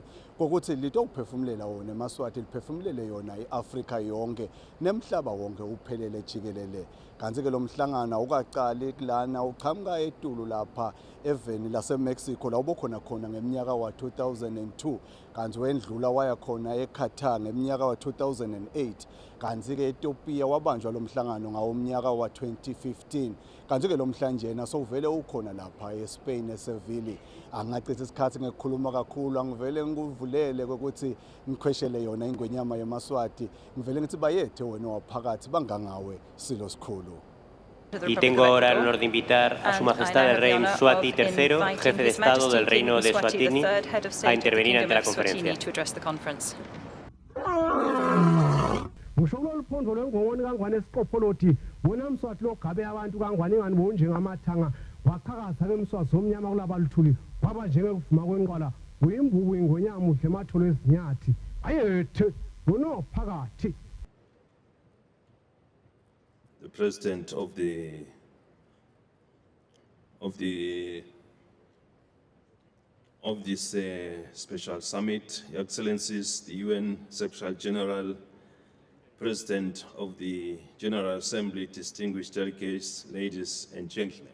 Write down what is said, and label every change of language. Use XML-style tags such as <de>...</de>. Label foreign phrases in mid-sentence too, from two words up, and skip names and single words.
<ss>kokuthi lito uphefumulela wona eMaswati liphefumulele yona iAfrika yonke nemhlaba wonke uphelele jikelele kanti ke lo mhlangano ukaqali kulana uqhamuka etulu lapha eveni laseMexico la ubokhona khona ngeminyaka wa2002 kanti wendlula waya khona eQatar ngeminyaka wa2008 kanti ke eEthiopia wabanjwa lo mhlangano ngawomnyaka wa2015 kanti ke lo mhlanjena sowuvele ukhona lapha eSpain eSeville angachitha isikhathi ngekukhuluma kakhulu angivele ngikuvulele ukuthi ngikhweshele yona ingwenyama yeMaswati ngivele ngithi bayethe wena waphakathi bangangawe silo sikhulu.</ss> <es>Y tengo ahora el honor de invitar a Su Majestad el Rey Mswati III, jefe de Estado del Reino de Eswatini, a intervenir ante la conferencia.</es> <ss>Ngisholo luphondo lwengongoni kangwane esiqopholoti wena Mswati lo gabe abantu kangwane ngani bonje ngamathanga waqhakaza ke Mswati somnyama kulabaluthuli kwaba njenge kuvuma kwenqwala uyimbuku ingonyama uhle matholo ezinyathi ayethe uno phakathi.</ss> <en>The President of this special summit, Your Excellencies, the UN Secretary General, President of the General Assembly, distinguished delegates, ladies and gentlemen.</en>